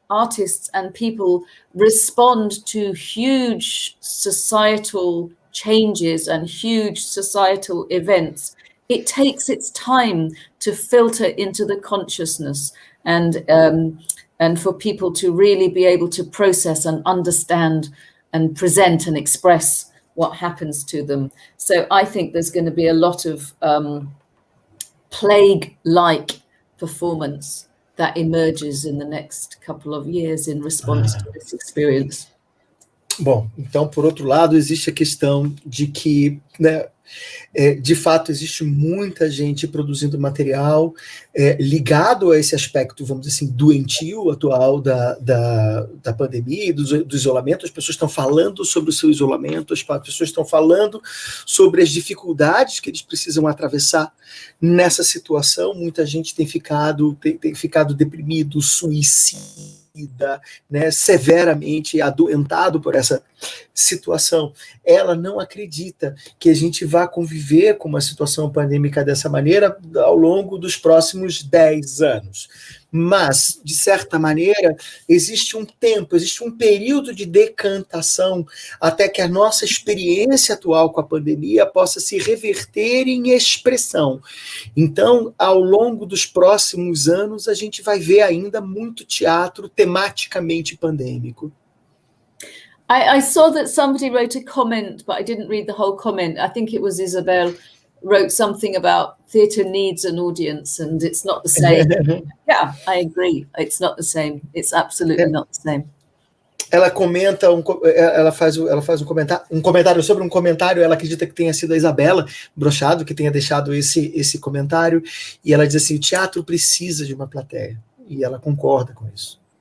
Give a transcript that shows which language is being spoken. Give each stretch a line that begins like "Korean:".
English: artists and people respond to huge societal changes and huge societal events, it takes its time to filter into the consciousness and for people to really be able to process and understand and present and express what happens to them. So I think there's going to be a lot of plague-like performance that emerges in the next couple of years in response to this experience.
Portuguese: Bom, então, por outro lado, existe a questão de que, né, de fato, existe muita gente produzindo material ligado a esse aspecto, vamos dizer assim, doentio atual da pandemia e do isolamento. As pessoas estão falando sobre o seu isolamento, as pessoas estão falando sobre as dificuldades que eles precisam atravessar nessa situação. Muita gente tem ficado deprimido, suicida, né, severamente adoentado por essa situação. Ela não acredita que a gente vá conviver com uma situação pandêmica dessa maneira ao longo dos próximos 10 anos. Mas, de certa maneira, existe um tempo, existe um período de decantação até que a nossa experiência atual com a pandemia possa se reverter em expressão. Então, ao longo dos próximos anos, a gente vai ver ainda muito teatro tematicamente pandêmico.
English: I saw that somebody wrote a comment, but I didn't read the whole comment. I think it was Isabel wrote something about theatre needs an audience and it's not the same. Yeah, I agree. It's not the same. It's absolutely not the same.
Portuguese: Ela comenta, ela faz um comentário sobre um comentário. Ela acredita que tenha sido a Isabela Brochado que tenha deixado esse comentário, e ela diz assim: o teatro precisa de uma plateia, e ela concorda com isso.